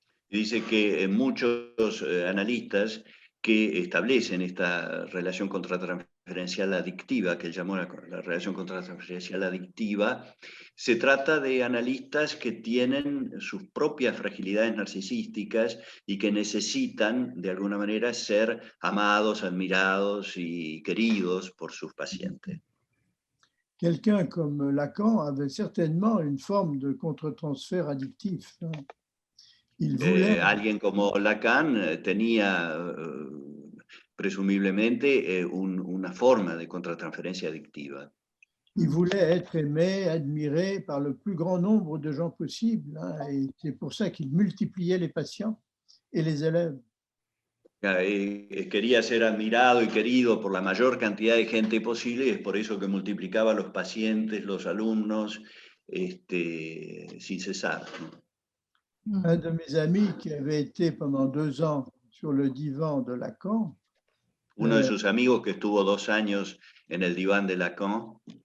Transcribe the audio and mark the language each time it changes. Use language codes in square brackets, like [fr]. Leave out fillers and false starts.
[es] Dice que muchos analistas que establecen esta relación contratransferencial adictiva, que él llamó la relación contratransferencial adictiva, se trata de analistas que tienen sus propias fragilidades narcisísticas y que necesitan, de alguna manera, ser amados, admirados y queridos por sus pacientes. [fr] Quelqu'un comme Lacan avait certainement une forme de contre-transfert addictif. Il voulait... [es] Alguien como Lacan tenía presumiblemente una forma de contratransferencia adictiva. [fr] Il voulait être aimé, admiré par le plus grand nombre de gens possible, et c'est pour ça qu'il multipliait les patients et les élèves. [es] Quería ser admirado y querido por la mayor cantidad de gente posible, y es por eso que multiplicaba los pacientes, los alumnos, sin cesar, ¿no? [fr] Un de mes amis qui avait été pendant 2 ans sur le divan de Lacan. [es] Uno de sus amigos que estuvo 2 años en el diván de Lacan